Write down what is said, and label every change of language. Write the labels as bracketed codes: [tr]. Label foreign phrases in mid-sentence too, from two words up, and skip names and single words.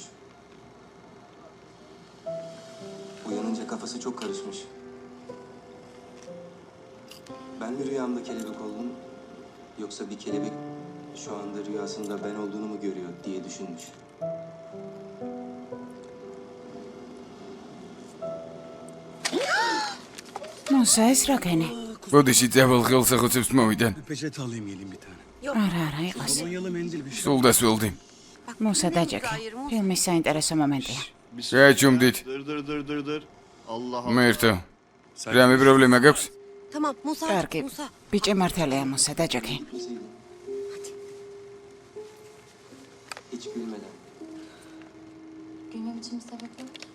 [tr] Uyanınca kafası çok karışmış. Ben mi rüyamda kelebek oldum? Yoksa bir kelebek şu anda rüyasında ben olduğunu mu görüyor diye düşünmüş. [ka] მუსა, ეს რა გენი? ბოდიში წავალ ხელსახოცებს მოვიდან. [tr] Peçete alayım gelin bir tane. [ka] არა, იყოს. [tr] Kolonyalı mendil bir şey. [ka] სულ დასველდი. მუსა, დაჯექი. ფილმის საინტერესო მომენტია. გააჩუმდით. [tr] Dır. Allah [ka] მერტო. რამე პრობლემა გაქვს? [tr] Tamam Musa. [ka] კარგი. [tr] Musa. [ka] ბიჭი მართალია, მუსა, დაჯექი. [tr] Hiç gülmeden. Gülmem için bir sebep yok.